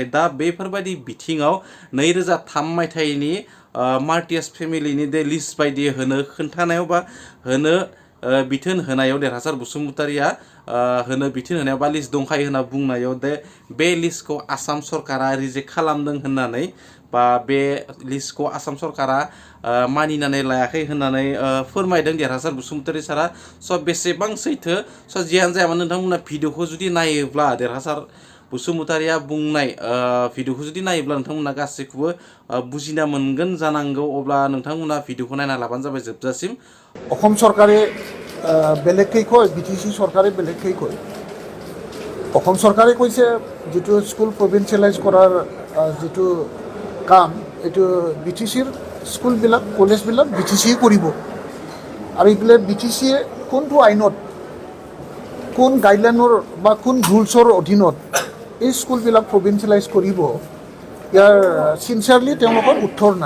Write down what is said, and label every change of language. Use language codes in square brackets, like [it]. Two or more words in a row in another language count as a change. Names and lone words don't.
[brx] दा बेफोरबायदि बिथिङाव 2003 मायथाइनि [en] martyrs familyनि [brx] दे लिस्ट बायदि होनो खोन्थानायाव बा होनो बिथोन होनायाव देरहासार बसुमतारीया होनो बिथोन होनायाव बा लिस्ट दंखायो होनना बुंनायाव बे लिस्टखौ आसाम सरकारा रिजेक्ट खालामदों होननानै बा बे लिस्टखौ आसाम सरकारा मानिनानै लायाखै होननानै फोरमायदों देरहासार बसुमतारी सारा। स' बेसेबां सैथो स' जियानो जाया मानो नोंथांमोना भिडिअखौ जुदि नायोब्ला देरहासार बसुमतारीया बुंनाय भिडिअखौ जुदि नायोब्ला नोंथांमोना गासैखौबो बुजिना मोनगोन जानांगौ। अब्ला नोंथांमोना भिडिअखौ नायना लाबानो जाबाय जोबजासिम। [as] অসম চৰকাৰে বেলেগকৈ কয় BTC চৰকাৰে বেলেগকৈ কয়। অসম চৰকাৰে কৈছে যিটো স্কুল প্ৰভিন্সিয়েলাইজ কৰাৰ যিটো কাম এইটো BTCৰ স্কুলবিলাক কলেজবিলাক BTCয়ে কৰিব আৰু এইফালে BTCয়ে কোনটো আইনত কোন গাইডলাইনৰ বা কোন ৰুলছৰ অধীনত এই স্কুলবিলাক প্ৰভিন্সিয়েলাইজ কৰিব ইয়াৰ চিনচিয়াৰলি তেওঁলোকৰ উত্তৰ নাই।